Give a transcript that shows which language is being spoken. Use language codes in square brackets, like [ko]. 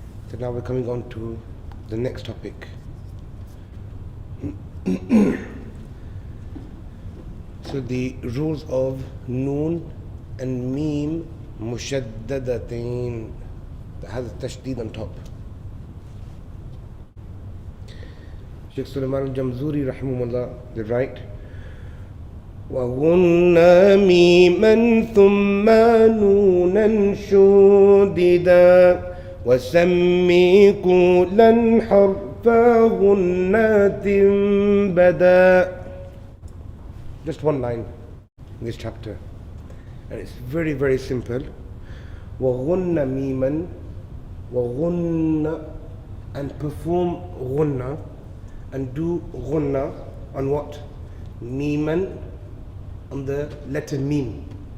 [en] So now we're coming on to the next topic. So the rules of Noon and Mim Mushaddadatain, that has a tashdid on top. Sheikh Sulaiman al-Jamzuri rahimahullah, they write, [ar] وَغُنَّ مِيمًا ثُمَّ نُونًا شُدِّدًا وَسَمِّي كُلًا حَرْفَ غُنَّةٍ بَدًا. [en] Just one line in this chapter, and it's very, very simple. [ar] وَغُنَّ مِيمًا, وَغُنَّ, [en] and perform غُنَّ and do غُنَّ on what? Miman, on the letter Mim.